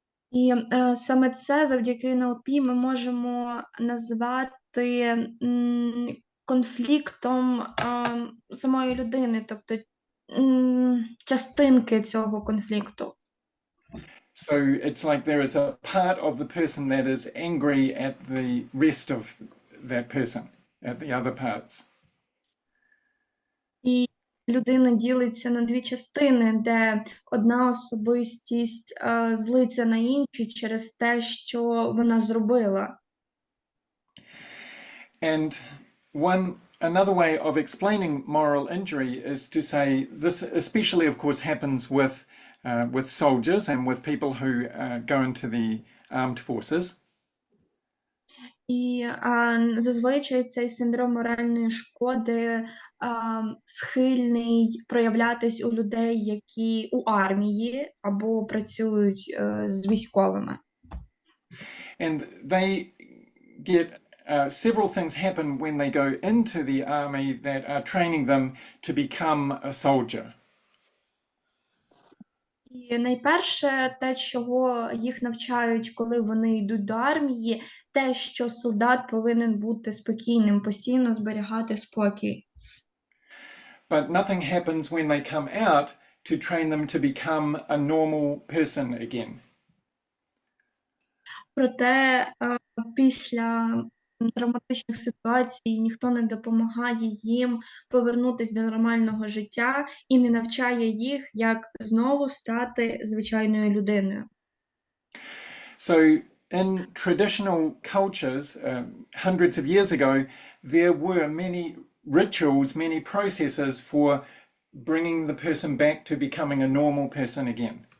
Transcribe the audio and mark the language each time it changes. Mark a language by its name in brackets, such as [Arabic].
[Ukrainian] І саме це завдяки NLP ми можемо назвати конфліктом самої людини, тобто частинки цього конфлікту. [English] So it's like there is a part of the person that is angry at the rest of that person, at the other parts. [Ukrainian] І людина ділиться на дві частини, де одна особистість злиться на іншу через те, що вона зробила. [English] And one another way of explaining moral injury is to say this especially, of course, happens with soldiers and with people who go into the armed forces. [Ukrainian] І зазвичай цей синдром моральної шкоди схильний проявлятись у людей, які у армії або працюють з військовими. [English] And they get several things happen when they go into the army that are training them to become a soldier. [Ukrainian] І найперше, те, чого їх навчають, коли вони йдуть до армії, те, що солдат повинен бути спокійним, постійно зберігати спокій. [English] But nothing happens when they come out to train them to become a normal person again. [Ukrainian] Проте після травматичних ситуацій ніхто не допомагає їм повернутися до нормального життя і не навчає їх, як знову стати звичайною людиною. [English] So in traditional cultures, hundreds of years ago, there were many rituals, many processes for bringing the person back to becoming a normal person again.